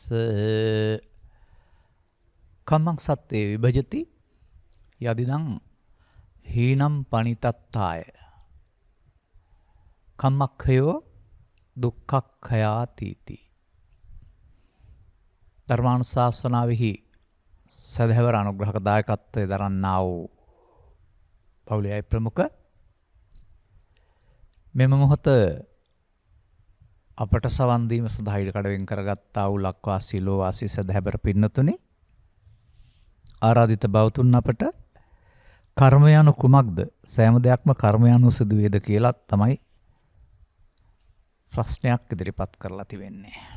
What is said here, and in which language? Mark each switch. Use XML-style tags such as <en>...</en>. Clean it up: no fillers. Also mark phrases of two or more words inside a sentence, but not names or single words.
<pi>කම්මං සත්තේ විභජති යදිදං හීනම් පනිතත්තාය කම්මක්ඛයෝ දුක්ඛක්ඛයාතිති.</pi> <si>ධර්මානුශාසනාවෙහි සදහැවර අනුග්‍රහක දායකත්වයේ දරන්නා වූ පවුලේ ප්‍රමුඛ මෙම මොහොත අපට සවන් දීම සඳහා ඉඩ කඩවෙන් කරගත්තා වූ ලක්වාසී ලෝවාසී සදහැවර පින්නතුනි, ආරාධිත බවතුන් අපට කර්ම යනු කුමක්ද, සෑම දෙයක්ම කර්ම යනු සිදු වේද කියලා තමයි ප්‍රශ්නයක් ඉදිරිපත් කරලා තිබෙන්නේ.</si>